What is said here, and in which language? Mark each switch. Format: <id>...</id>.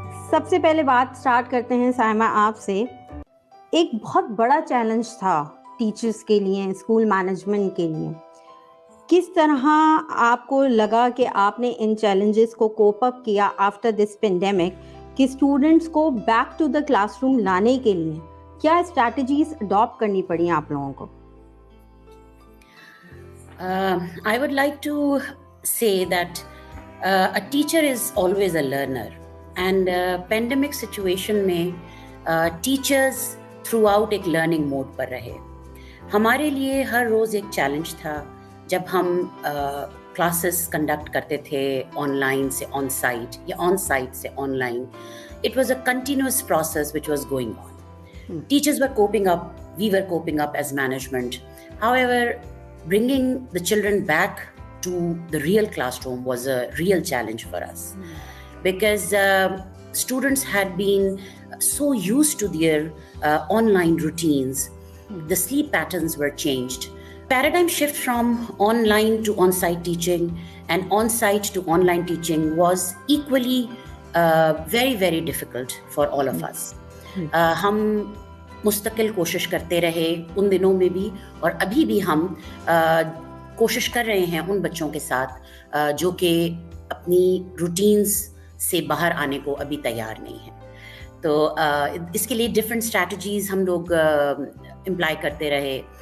<hi>सबसे पहले बात स्टार्ट करते हैं साइमा आपसे. एक बहुत बड़ा चैलेंज था टीचर्स के लिए, स्कूल मैनेजमेंट के लिए. किस तरह आपको लगा कि आपने इन चैलेंजेस को कोप अप किया आफ्टर दिस पेंडेमिक, कि स्टूडेंट्स को बैक टू द क्लासरूम लाने के लिए क्या स्ट्रैटेजीज अडॉप्ट करनी पड़ी आप लोगों को?</hi> <en>I would like to say that a teacher is always a learner. And pandemic situation</en> <hi>में टीचर्स थ्रू आउट एक लर्निंग मोड पर रहे. हमारे लिए हर रोज़ एक चैलेंज था जब हम क्लासेस कंडक्ट करते थे ऑनलाइन से ऑन साइट या ऑन साइट से online.</hi> <en>It was a continuous process which was going on. Teachers were coping up, we were coping up as management. However, bringing the children back to the real classroom was a real challenge for us. Because students had been so used to their online routines. The sleep patterns were changed. Paradigm shift from online to on-site teaching and on-site to online teaching was equally very, very difficult for all of us.</en> <hi>हम मुस्तकिल कोशिश करते रहे उन दिनों में भी, और अभी भी हम कोशिश कर रहे हैं उन बच्चों के साथ जो कि अपनी रूटीन्स से बाहर आने को अभी तैयार नहीं है. तो इसके लिए डिफरेंट स्ट्रैटेजीज हम लोग इम्प्लाई करते रहे.</hi>